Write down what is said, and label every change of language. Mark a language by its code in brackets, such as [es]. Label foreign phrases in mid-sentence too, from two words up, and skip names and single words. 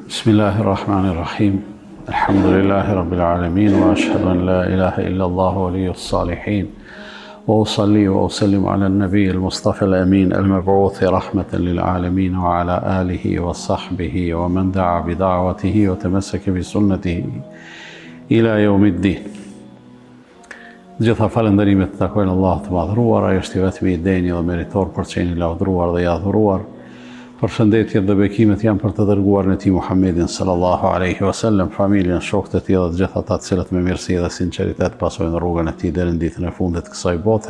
[ar] بسم الله الرحمن الرحيم الحمد لله رب العالمين وأشهد أن لا إله إلا الله ولي الصالحين وأصلي وأسلم على النبي المصطفى الأمين المبعوث رحمة للعالمين وعلى آله وصحبه ومن دعا بدعوته وتمسك بسنته إلى يوم الدين. [sq] Gjitha falënderimet të takojnë Allah të madhruar, ai është i vetmi i denjë dhe meritor për qeni lavdruar dhe i adhuruar. Përshëndetjet dhe bekimet janë për të dërguar në ti Muhammedin [ar] صلى الله عليه وسلم, [sq] familjen, shokët e tij dhe të gjithë ata të cilët me mirësi dhe sinqeritet pasojnë rrugën e tij deri në ditën e fundit të kësaj bote.